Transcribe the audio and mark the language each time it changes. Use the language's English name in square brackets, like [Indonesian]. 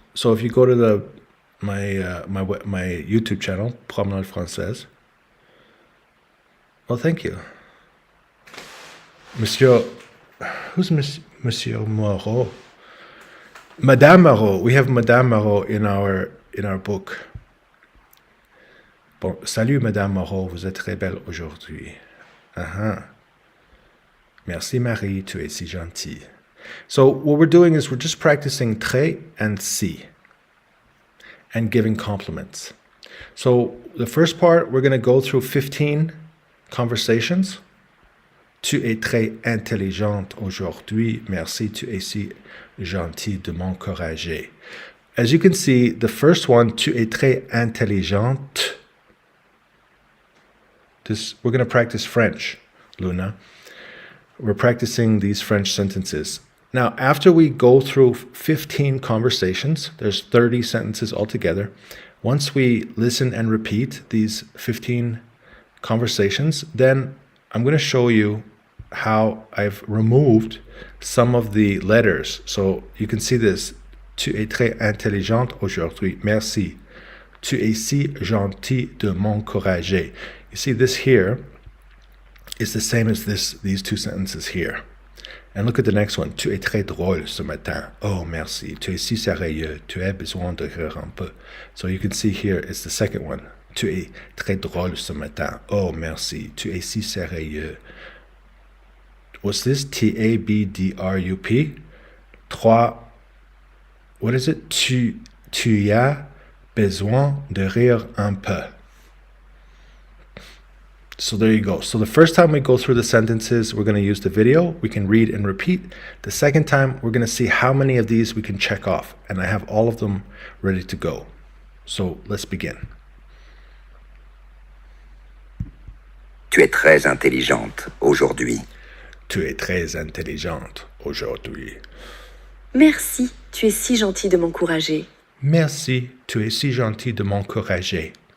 [English] So if you go to my YouTube channel, Promenade Française. Well, thank you. Monsieur, who's Monsieur Moreau? Madame Moreau. We have Madame Moreau in our book. [French] Bon, salut Madame Moreau, vous êtes très belle aujourd'hui. Merci Marie, tu es si gentille. [English] So what we're doing is we're just practicing très and si and giving compliments. So the first part, we're going to go through 15 conversations. [French] Tu es très intelligente aujourd'hui. Merci, tu es si gentille de m'encourager. [English] As you can see, the first one, [French] tu es très intelligente. [English] We're going to practice French, Luna. We're practicing these French sentences. Now, after we go through 15 conversations, there's 30 sentences altogether. Once we listen and repeat these 15 conversations, then I'm going to show you how I've removed some of the letters. So you can see this. [French] Tu es très intelligente aujourd'hui. Merci. Tu es si gentille de m'encourager. [English] You see this here is the same as these 2 sentences here. And look at the next one. [French] Tu es très drôle ce matin. Oh, merci. Tu es si sérieux. Tu as besoin de rire un peu. [English] So you can see here it's the second one. [French] Tu es très drôle ce matin. Oh, merci. Tu es si sérieux. [English] Was this T-A-B-D-R-U-P? 3 What is it? [French] Tu as besoin de rire un peu. [English] So there you go. So the first time we go through the sentences, we're going to use the video. We can read and repeat. The second time, we're going to see how many of these we can check off. And I have all of them ready to go. So let's begin. [French] Tu es très intelligente aujourd'hui. Tu es très intelligente aujourd'hui. Merci, tu es si gentil de m'encourager. Merci, tu es si gentil de m'encourager.